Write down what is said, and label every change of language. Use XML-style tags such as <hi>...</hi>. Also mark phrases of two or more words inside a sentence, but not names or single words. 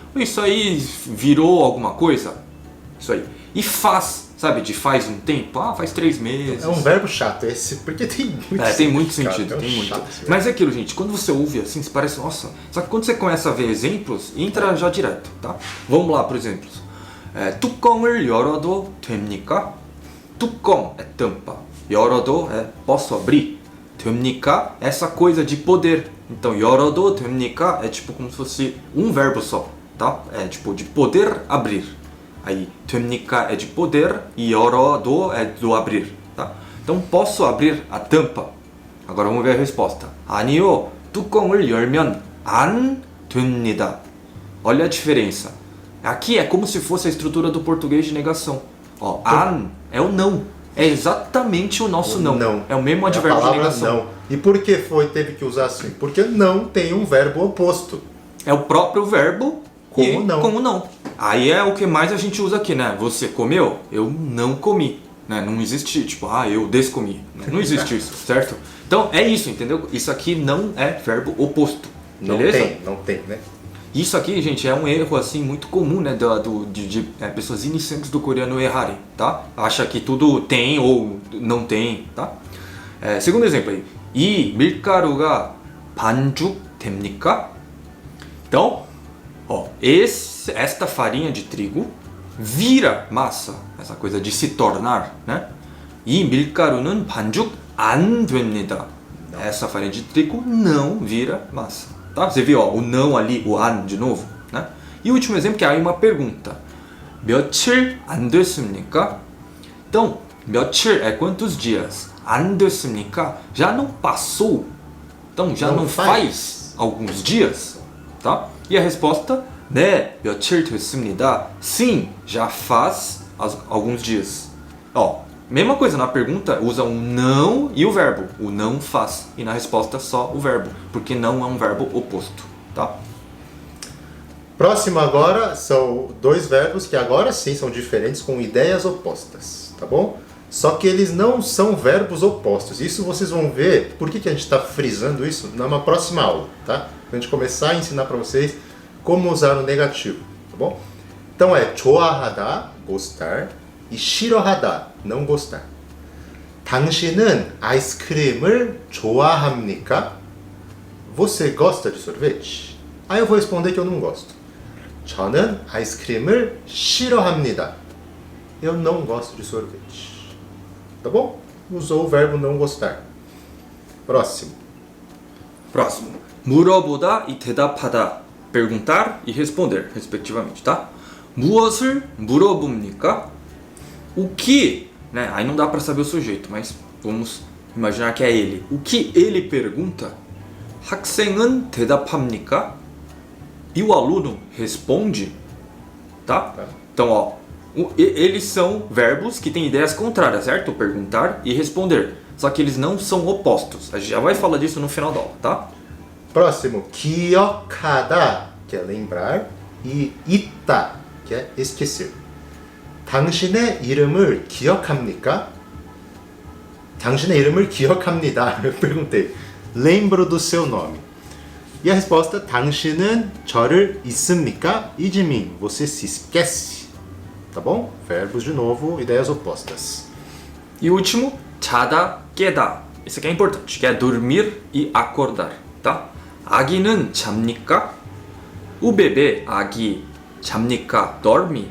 <pt>Isso aí virou alguma coisa? Isso aí. E faz, sabe? De faz um tempo. Faz 3 meses. É um verbo chato esse, porque tem muito tem muito sentido, cara, tem muito. Chato, mas é aquilo, gente, quando você ouve assim, você parece, nossa. Só que quando você começa a ver exemplos, entra já direto, tá? Vamos lá, por exemplo.</pt> <ko>뚜껑을 열어도 됩니까?</ko> <pt>뚜껑 é tampa. 열어도 é posso abrir. 됩니까? Essa coisa de poder. Então,</pt> <ko>열어도 됩니까?</ko> <pt>É tipo como se fosse um verbo só, tá? É tipo de poder abrir. Aí, 됩니까 é de poder e 열어도 é do abrir, tá? Então, posso abrir a tampa? Agora vamos ver a resposta.</pt> <ko>아니요, 뚜껑을 열면 안 됩니다.</ko> <pt>Olha a diferença. Aqui é como se fosse a estrutura do português de negação. Ó, an é o não. É exatamente o nosso não. É o mesmo advérbio de negação. Não. E por que teve que usar assim? Porque não tem um verbo oposto. É o próprio verbo como não. Aí é o que mais a gente usa aqui, né? Você comeu? Eu não comi. Né? Não existe, tipo, eu descomi. Não existe isso, certo? Então é isso, entendeu? Isso aqui não é verbo oposto. Beleza? Não tem, né? Isso aqui, gente, é um erro assim muito comum, né, de pessoas iniciantes do coreano errarem, tá? Acha que tudo tem ou não tem, tá? Segundo exemplo aí.</pt> <ko>이 밀가루가 반죽됩니까?</ko> <pt>Então, esta farinha de trigo vira massa, essa coisa de se tornar, né?</pt> <ko>이 밀가루는 반죽 안 됩니다.</ko> <pt>Essa farinha de trigo não vira massa. Tá? Você viu o não ali, o an de novo, né? E o último exemplo que é aí uma pergunta.</pt> <ko>며칠 안 됐습니까?</ko> <pt>Então, 며칠 é quantos dias?</pt> <ko>안 됐습니까?</ko> <pt>Já não passou. Então, já não faz alguns dias, tá? E a resposta,</pt> <ko>네, 며칠 됐습니다.</ko> <pt>Sim, já faz alguns dias. Mesma coisa, na pergunta usa um não e o verbo. O não faz. E na resposta só o verbo. Porque não é um verbo oposto. Tá? Próximo agora são 2 verbos que agora sim são diferentes com ideias opostas. Tá bom? Só que eles não são verbos opostos. Isso vocês vão ver. Por que a gente está frisando isso? Numa próxima aula. Tá? Pra gente começar a ensinar para vocês como usar o negativo. Tá bom? Então é 좋아하다, gostar. E 싫어하다, não gostar.</pt> <ko>당신은 아이스크림을 좋아합니까?</ko> <pt>Você gosta de sorvete? Aí eu vou responder que eu não gosto.</pt> <ko>저는 아이스크림을 싫어합니다.</ko> <pt>Eu não gosto de sorvete. Tá bom? Usou o verbo não gostar. Próximo.</pt> <ko>물어보다 e 대답하다.</ko> <pt>Perguntar e responder, respectivamente, tá?</pt> <ko>무엇을 물어봅니까?</ko> <pt>O que, né? Aí não dá para saber o sujeito, mas vamos imaginar que é ele. O que ele pergunta?</pt> <ko>학생은 대답합니까?</ko> <pt>E o aluno responde? tá? Então, ó, eles são verbos que têm ideias contrárias, certo? Perguntar e responder. Só que eles não são opostos. A gente já vai falar disso no final da aula, tá? Próximo, 기억하다, que é lembrar, e 있다, que é esquecer.</pt> <ko>당신의 이름을 기억합니까? 당신의 이름을 기억합니다.</ko> <pt>Eu perguntei. Lembro do seu nome. E a resposta,</pt> <ko>당신은 저를 잊습니까? 이지민,</ko> <pt>você se esquece. Tá bom? Verbos de novo, ideias opostas. E o último,</pt> <ko>자다, 깨다.</ko> <pt>Esse aqui é importante, que é dormir e acordar, tá?</pt> <ko>아기는 잡니까?</ko> <pt>O bebê,</pt> <ko>아기, 잡니까? Dorme?</ko>